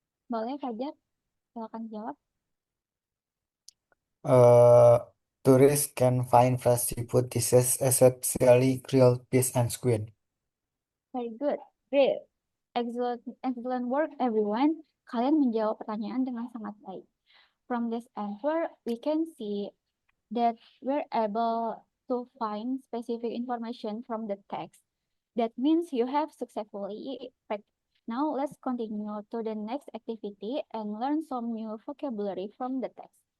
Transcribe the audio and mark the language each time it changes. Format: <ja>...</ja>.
<id>Boleh, Fajar? Silakan jawab.</id> <en>Tourists can find fresh seafood dishes, especially grilled fish and squid. Very good. Great. Excellent work, everyone.</en> <id>Kalian menjawab pertanyaan dengan sangat baik.</id> <en>From this answer, we can see that we're able to find specific information from the text. That means you have successfully practiced. Now let's continue to the next activity and learn some new vocabulary from the text.</en>